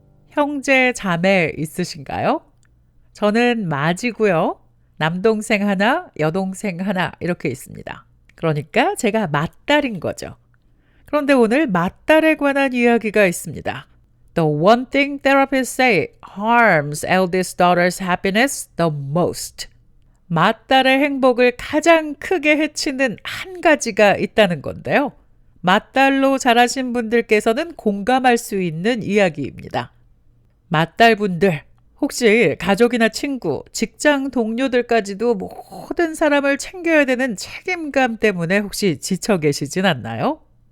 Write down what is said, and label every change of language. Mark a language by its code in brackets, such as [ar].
[ko] 형제, 자매 있으신가요? 저는 맏이고요. 남동생 하나, 여동생 하나 이렇게 있습니다. 그러니까 제가 맏딸인 거죠. 그런데 오늘 맏딸에 관한 이야기가 있습니다. [en] The one thing therapists say harms eldest daughter's happiness the most. [ko] 맏딸의 행복을 가장 크게 해치는 한 가지가 있다는 건데요. 맏딸로 자라신 분들께서는 공감할 수 있는 이야기입니다. 맏딸분들, 혹시 가족이나 친구, 직장 동료들까지도 모든 사람을 챙겨야 되는 책임감 때문에 혹시 지쳐 계시진 않나요?